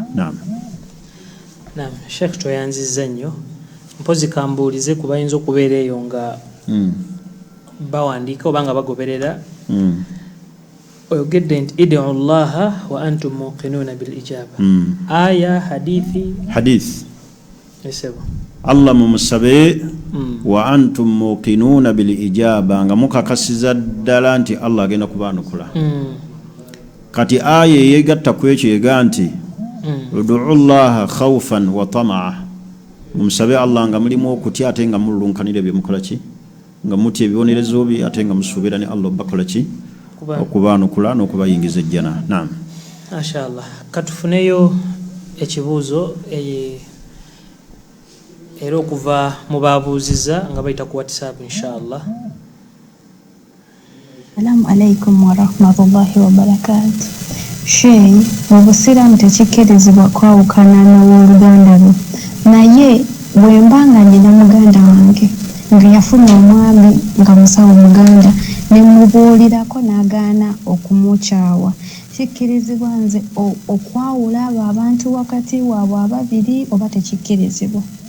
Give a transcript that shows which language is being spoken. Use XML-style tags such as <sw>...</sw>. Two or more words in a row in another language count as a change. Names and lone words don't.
<lg>Naam. Naam, Sheikh toyanzizza nnyo mpozi kambuulize ku bayinza okubeera eyo nga bawandiika oba nga bagoberera oyogedde nti</lg> <ar>ادعوا الله وأنتم موقنون بالإجابة</ar> <lg>aya hadith esebo Allah mumusabe</lg> <ar>وأنتم موقنون بالإجابة</ar> <lg>nga mukakasiza ddala nti Allah agenda kubaanukula kati aya yegatta ku ekyo ega nti</lg> <ar>ادعوا الله خوفا وطمعا</ar> <lg>mumusabe Allah nga mulimu okutya ate nga mulunkanira bye mukola ki nga muti ebibonerezo bi ate nga musuubira ne Allah bakola ki okubaanukula n'okubayingiza ejjana. Naam, mashallah katufuneyo ekibuuzo era okuva mu babuuziza nga bayita ku WhatsApp inshallah.</lg> <ar>السلام عليكم ورحمة الله وبركاته.</ar> <lg>Sheikh, mu Busiraamu tekikkirizibwa kwawukana n'owooluganda lwo naye bwe mbanga nina muganda wange nga yafuna omwami nga musawo muganda ne mubuulirako n'agaana okumukyawa kikkirizibwa nze okwawula abo abantu wakati waabwe ababiri oba tekikkirizibwa?</lg>